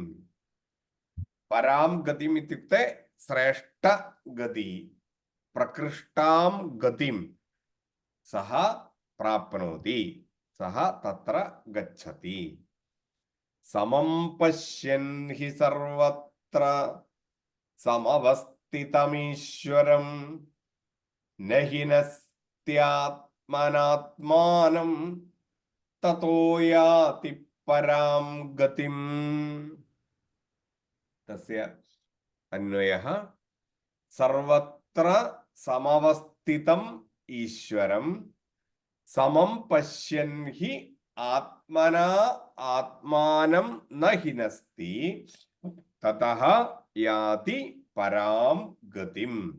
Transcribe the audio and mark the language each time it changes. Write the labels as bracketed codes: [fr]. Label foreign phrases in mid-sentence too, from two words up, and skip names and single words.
[sa] परां गतिम् इत्युक्ते श्रेष्ठ गति प्रकृष्टां गतिं सः प्राप्नोति सः तत्र गच्छति। समं पश्यन् हि सर्वत्र സമവസ്ഥിതമീശ്വരം നഹി നസ്ത്യാത്മനാത്മാനം തതോ യാതി പരാം ഗതിം. തസ്യ അന്വയഃ സർവത്ര സമവസ്ഥിതം ഈശ്വരം സമം പശ്യൻ ഹി ആത്മനാ ആത്മാനം ന ഹിനസ്തി തതഃ യാതി പരാം ഗതിം.